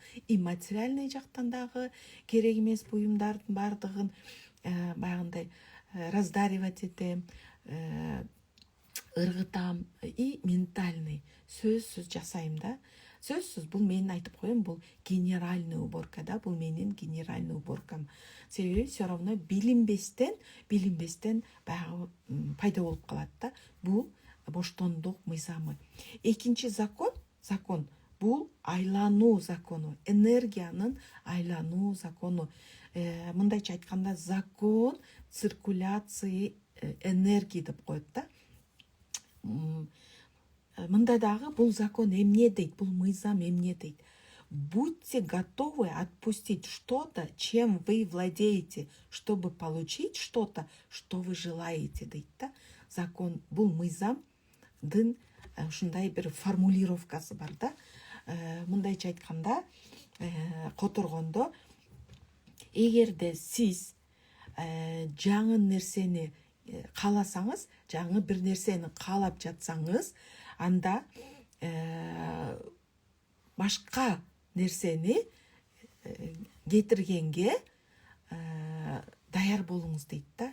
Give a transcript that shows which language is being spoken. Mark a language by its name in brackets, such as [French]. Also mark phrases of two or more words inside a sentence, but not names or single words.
[Russian] И материальный [Kyrgyz] жактан дагы керек эмес буюмдардын бардыгын баягындай раздаривать этем, ыргытам. [Russian] И ментальный [Kyrgyz] сөзсүз жасайм да. сөзсүз бул менин айтып коеюн, бул [Russian] генеральный уборка [Kyrgyz] да, бул менин генеральный уборкам. Себеби [Russian] все равно [Kyrgyz] билинбестен баягы пайда болуп калат да. Бул боштондук мыйзамы. Экинчи закон бул айлануу закону, энергиянын айлануу закону. Мындайча айтканда, [Russian] закон циркуляции энергии [Kyrgyz] деп коет да. Мында дагы бул закон эмне дейт, бул мыйзам эмне дейт? [Russian] Будьте готовы отпустить что-то, чем вы владеете, чтобы получить что-то, что вы желаете [Kyrgyz] дейт да. Закон бул мыйзамдын ушундай бир формулировкасы бар да. Мындайча айтканда, которгондо, эгерде сиз жаңы нерсени кааласаңыз, жаңы бир нерсени каалап жатсаңыз, анда башка нерсени кетиргенге даяр болуңуз дейт да.